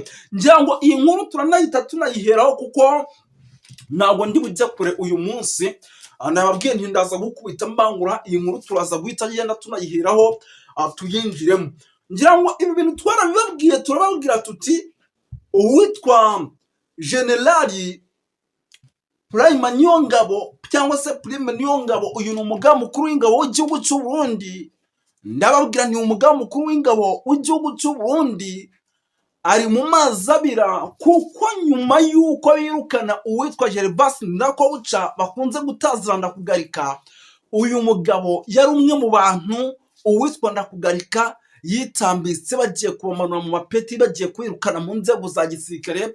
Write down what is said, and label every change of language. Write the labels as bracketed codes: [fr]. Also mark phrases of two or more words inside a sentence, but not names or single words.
[rw] Ngira ngo iyi nkuru turanayita tunayiheraho kuko ntabwo ndi bujya kure uyu munsi. Nababwiye nti ndaza gukubita mbangura iyi nkuru, turaza guhita yenda tunayiheraho tuyinjiremo. Ngira ngo ibi bintu twarabibabwiye, turababwira tuti uwitwa General Prime Niyongabo cyangwa se Prime Niyongabo, uyu ni umugaba mukuru w'ingabo w'igihugu cy'u Burundi, ndababwira ni umugaba mukuru w'ingabo w'igihugu cy'u Burundi ari mu mazi abira, kuko nyuma y'uko birukana uwitwa Gervas Ndirakobuca bakunze gutazira Ndakugarika, uyu mugabo yari umwe mu bantu uwitwa Ndakugarika yitambitse bagiye kubamanura mu mapeti, bagiye kwirukana mu nzego za gisirikare.